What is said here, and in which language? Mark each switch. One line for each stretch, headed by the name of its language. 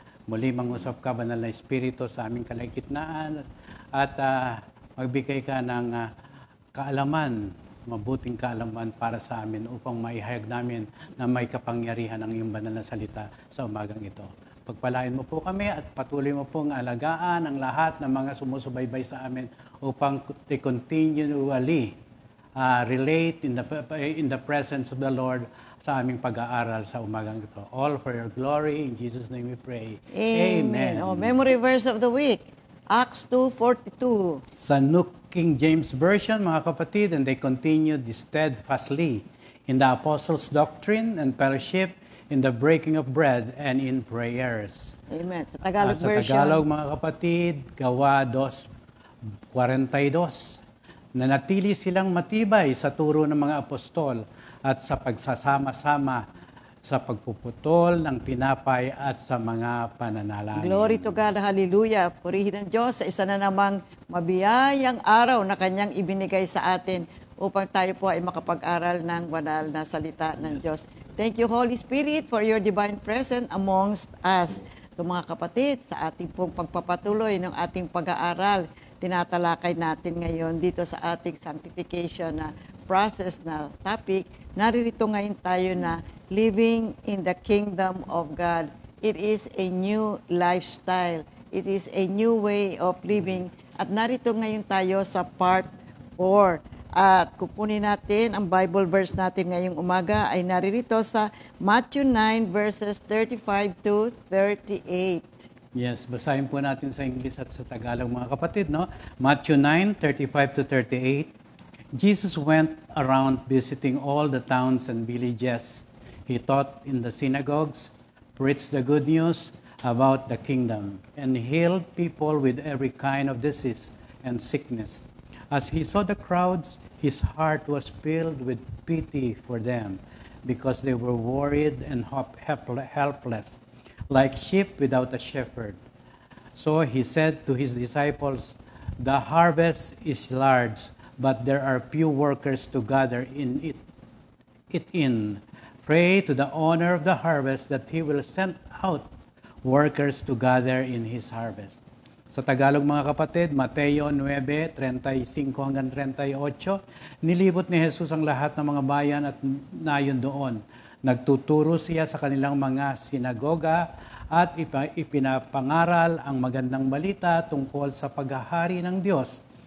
Filipino: Muli mangusap ka, banal na Espiritu, sa aming kalagitnaan at magbigay ka ng kaalaman, mabuting kaalaman para sa amin upang maihayag namin na may kapangyarihan ang iyong banal na salita sa umagang ito. Pagpalain mo po kami at patuloy mo pong alagaan ang lahat ng mga sumusubaybay sa amin upang
English: they continually relate in the presence of the Lord
Filipino: sa aming pag-aaral sa umagang ito.
English: All for your glory. In Jesus' name we pray. Amen. Oh, memory verse of the week, Acts 2:42. Sa New King James Version,
Filipino: mga kapatid,
English: and they continued steadfastly in the apostles' doctrine and fellowship, in the breaking of bread and in prayers.
Filipino: Amen. Sa Tagalog At sa
English: version.
Filipino: Tagalog, mga kapatid, Gawa 2:42, nanatili silang matibay sa turo ng mga apostol at sa pagsasama-sama sa pagpuputol ng tinapay at sa mga pananalangin.
English: Glory to God, hallelujah.
Filipino: Purihin ang Diyos sa isa na namang mabiyayang araw na kanyang ibinigay sa atin upang tayo po ay makapag-aral ng banal na salita ng Diyos.
English: Thank you, Holy Spirit, for your divine presence amongst us.
Filipino: So mga kapatid, sa ating pong pagpapatuloy ng ating pag-aaral, tinatalakay natin ngayon dito sa ating sanctification na process na topic. Naririto ngayon tayo na
English: living in the kingdom of God. It is a new lifestyle. It is a new way of living.
Filipino: At narito ngayon tayo sa part 4. At kukunin natin ang Bible verse natin ngayong umaga ay naririto sa Matthew 9 verses 35 to 38. Yes, basahin po natin sa English at sa Tagalog, mga kapatid, no?
English: Matthew 9:35 to 38. Jesus went around visiting all the towns and villages. He taught in the synagogues, preached the good news about the kingdom, and healed people with every kind of disease and sickness. As he saw the crowds, his heart was filled with pity for them, because they were worried and helpless, like sheep without a shepherd. So he said to his disciples, "The harvest is large, but there are few workers to gather it in. Pray to the owner of the harvest that he will send out workers to gather in his harvest."
Filipino: Sa Tagalog, mga kapatid, Mateo 9:35 hanggang 38, nilibot ni Jesus ang lahat ng mga bayan at nayon doon. Nagtuturo siya sa kanilang mga sinagoga at ipinapangaral ang magandang balita tungkol sa paghahari ng Diyos.